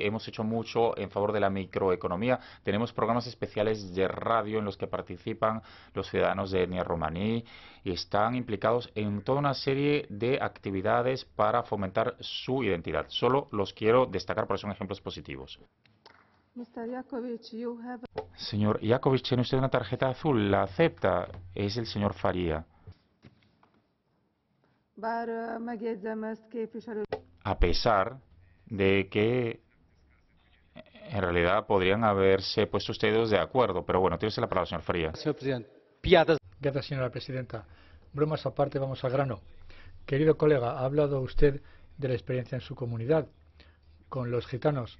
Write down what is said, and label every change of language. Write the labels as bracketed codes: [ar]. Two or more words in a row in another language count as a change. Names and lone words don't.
[es] Hemos hecho mucho en favor de la microeconomía. Tenemos programas especiales de radio en los que participan los ciudadanos de etnia romaní y están implicados en toda una serie de actividades para fomentar su identidad. Solo los quiero destacar porque son ejemplos positivos. [en] Mr. Jakovic, you have... [es] Señor Jakovic, tiene usted una tarjeta azul. ¿La acepta? Es el señor Faría. [hu] Bár megjegyzem ezt, képviselő... [es] A pesar de que en realidad podrían haberse puesto ustedes de acuerdo. Pero bueno, tiene usted la palabra, señor Faría. Gracias, señora presidenta. Bromas aparte, vamos al grano. Querido colega, ha hablado usted de la experiencia en su comunidad con los gitanos.